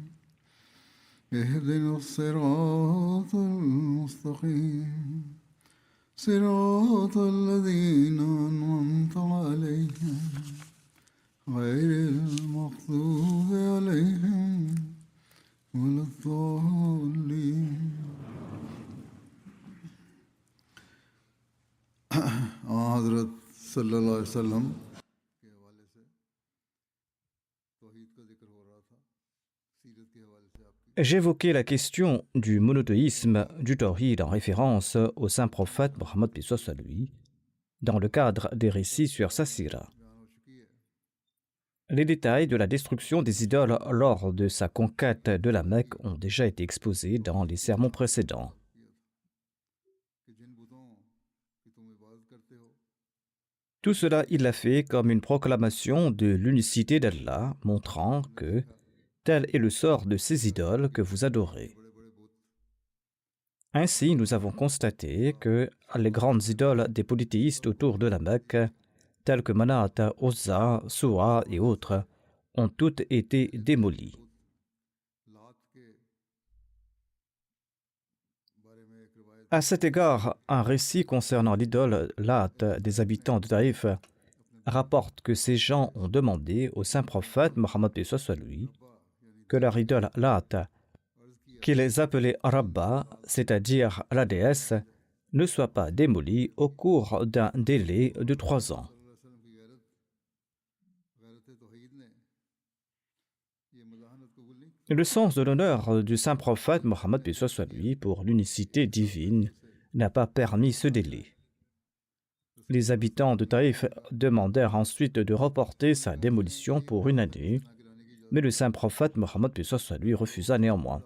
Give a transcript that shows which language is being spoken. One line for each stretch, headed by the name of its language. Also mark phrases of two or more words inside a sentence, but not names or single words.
Arabic: اهدنا الصراط المستقيم صراط الذين أنعمت عليهم غير المغضوب عليهم ولا الضالين.
Urdu: حضرت
Arabic: صلی اللہ علیہ وسلم
Urdu: کے حوالے سے توحید کا ذکر ہو رہا تھا. سیرت کے حوالے سے آپ کی
French: J'évoquais la question du monothéisme du Tawhid en référence au saint prophète Mohammed paix soit sur lui, dans le cadre des récits sur sa sira.
Urdu: بیان ہو چکی ہے.
French: Les détails de la destruction des idoles lors de sa conquête de la Mecque ont déjà été exposés dans les sermons précédents.
Urdu: کہ جن بتوں کی تم عبادت کرتے ہو
French: Tout cela, il l'a fait comme une proclamation de l'unicité d'Allah, montrant que tel est le sort de ces idoles que vous adorez.
Urdu: بڑے بڑے بت
French: Ainsi, nous avons constaté que les grandes idoles des polythéistes autour de la Mecque, telles que Manat, Uzza, Suwa et autres, ont toutes été démolies.
Urdu: لات کے بارے میں ایک روایت
French: À cet égard, un récit concernant l'idole Lat des habitants de Taïf rapporte que ces gens ont demandé au saint prophète Mohammed paix soit sur lui que leur idole Lat, qu'ils appelaient Rabba, c'est-à-dire la déesse, ne soit pas démolie au cours d'un délai de 3 ans.
Arabic: صلی اللہ علیہ وسلم
Urdu: کی غیرت توحید نے یہ مزاحمت قبول نہیں کی.
French: Le sens de l'honneur du saint prophète Mohammed paix soit sur lui pour l'unicité divine n'a pas permis ce délai. Les habitants de Taïf demandèrent ensuite de reporter sa démolition pour 1 année, mais le saint prophète Mohammed paix soit sur lui refusa néanmoins.